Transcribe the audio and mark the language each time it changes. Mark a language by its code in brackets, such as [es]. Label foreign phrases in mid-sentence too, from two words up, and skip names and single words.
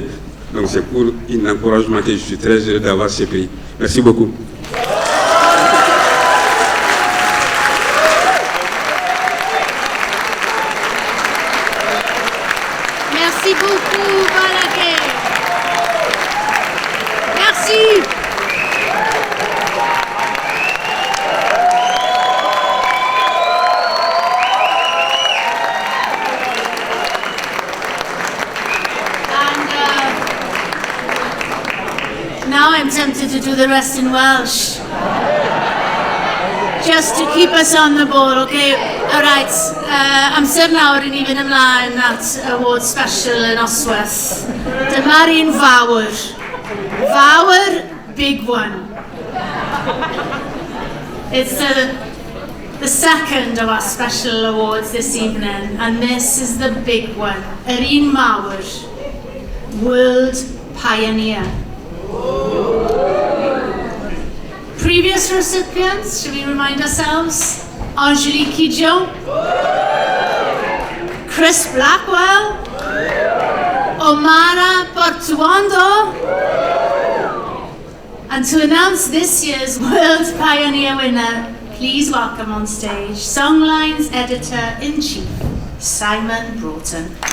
[fr] Donc c'est pour un encouragement que je suis très heureux d'avoir ce prix. Merci beaucoup. Merci beaucoup, Ballaké. Merci. [en] Now I'm tempted to do the rest in Welsh. Just to keep us on the ball, okay? Alright, [cy] amser nawr I ni fynd ymlaen at [en] award special [cy] yn Osweth. Dyma'r un fawr. Fawr, [en] big one. It's the second of our special awards this evening, and this is the big one. [cy] Yr un mawr. [en] World Pioneer. Previous recipients, should we remind ourselves? Agilia, Chris Blackwell, Omara Portuondo, and to announce this year's World Pioneer winner, please welcome on stage Songlines Editor-in-Chief, Simon Broughton.